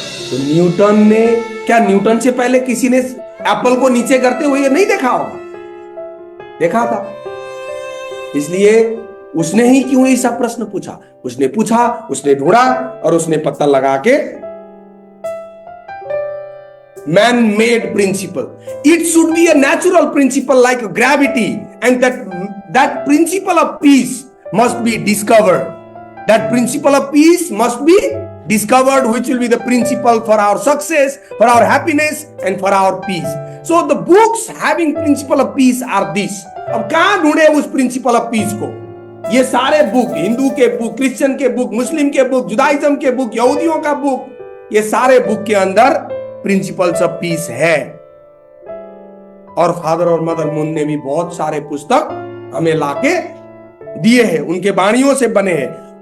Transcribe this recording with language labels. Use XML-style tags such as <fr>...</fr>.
<hi>तो न्यूटन ने, क्या न्यूटन से पहले किसी ने एप्पल को नीचे करते हुए नहीं देखा होगा? देखा था। इसलिए उसने ही क्यों ऐसा प्रश्न पूछा? उसने पूछा, उसने ढूंढा और उसने पता लगा के</hi> <en>man made principle. It should be a natural principle like gravity, and that principle of peace must be discovered. That principle of peace must be discovered, which will be the principle for our success, for our happiness and for our peace. So the books having principle of peace are this.</en> <hi>अब कहां ढूंढे उस</hi> <en>principle of peace</en> <hi>को? ये सारे book, Hindu के book, Christian के book, मुस्लिम के बुक, जुदाइज्म के बुक, यहूदियों का बुक, ये सारे बुक के अंदर</hi> <en>principles of peace</en> <hi>है। और फादर और मदर मून ने भी बहुत सारे पुस्तक हमें लाके दिए हैं, उनके वाणियों से बने हैं।</hi>